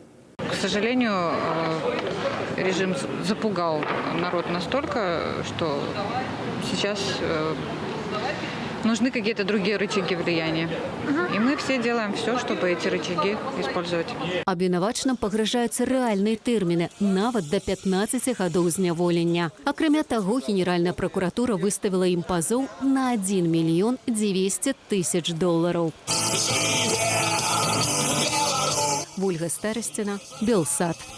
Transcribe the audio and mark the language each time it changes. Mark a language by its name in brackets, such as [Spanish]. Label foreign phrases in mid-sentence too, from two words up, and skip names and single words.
[Russian] К сожалению, режим запугал народ настолько, что сейчас нужны какие-то другие рычаги влияния. И мы все делаем все, чтобы эти рычаги использовать. [Belarusian] Абвінавачаным пагражаюцца рэальныя тэрміны, нават да 15 гадоў зняволення. Акрамя таго, Генеральная прокуратура выставіла ім пазоў на 1 мільён 200 тысяч долараў. Вольга Старостина, Белсат.